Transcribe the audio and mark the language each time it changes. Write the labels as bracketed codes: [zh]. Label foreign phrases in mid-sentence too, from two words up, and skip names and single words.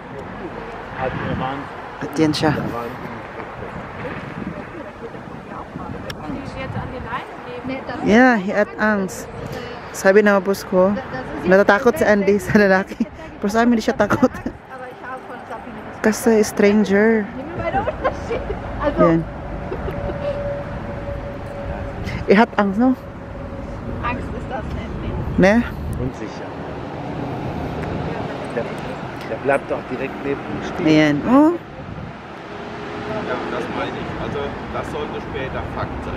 [tl] At yan siya. Yeah, he at angst. Sabi na boss ko, natatakot si Andy sa lalaki. Pero sa amin, hindi siya takot. Kasi stranger. Yan. [de] Hat Angst, no? Angst ist das nicht. Ne? Unsicher. Der bleibt doch direkt neben ihm stehen. [tl] Ayan. Oh, [de] Ja, das meine ich. Also, das sollte später Fakt sein.